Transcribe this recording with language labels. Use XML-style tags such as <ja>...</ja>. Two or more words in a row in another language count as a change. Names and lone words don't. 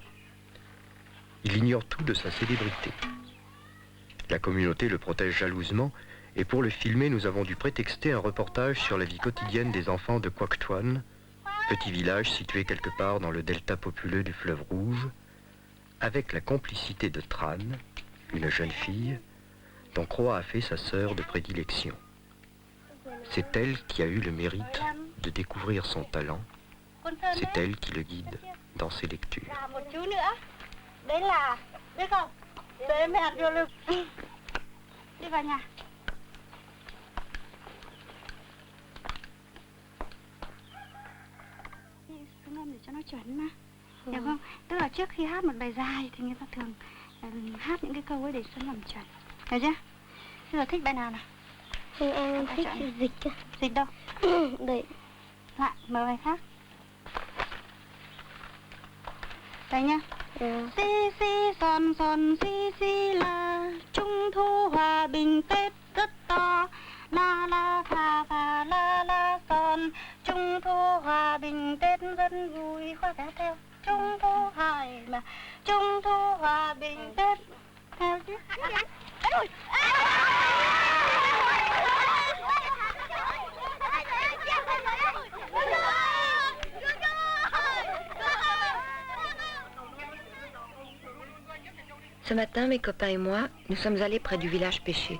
<fr>Il ignore tout de sa célébrité. La communauté le protège jalousement et pour le filmer, nous avons dû prétexter un reportage sur la vie quotidienne des enfants de Quoc Tuan, petit village situé quelque part dans le delta populeux du fleuve Rouge, avec la complicité de Tran, une jeune fille, dont Croix a fait sa sœur de prédilection. C'est elle qui a eu le mérite de découvrir son talent. C'est elle qui le guide dans ses lectures.</fr> <vi>Để cho nó chuẩn mà, hiểu không? Tức là trước khi hát một bài dài thì người ta thường hát những cái câu ấy để cho nó làm chuẩn, hiểu chưa? Bây giờ thích bài nào nào? Thì em thích dịch. Dịch đâu? Đấy. Lại mời bài khác. Đây nhá. Si si son son si si la, Trung thu hòa bình Tết rất to. La la pha pha la la son, Trung thu hòa bình Tết rất vui. Khoa cả theo Trung thu hài mà, Trung thu hòa bình Tết theo chứ.</vi> <fr>Ce matin, mes copains et moi, nous sommes allés près du village pêcher.</fr>